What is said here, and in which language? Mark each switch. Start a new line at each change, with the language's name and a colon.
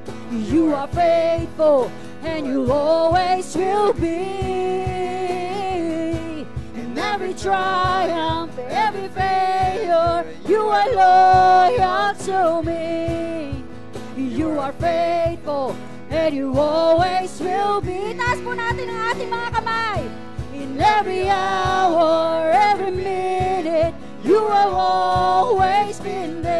English: You are faithful, and you always will be. In every triumph, every failure, you are loyal to me. You are faithful, and you always will be.
Filipino: Taas po natin ang ating mga kamay.
English: In every hour, every minute, you have always been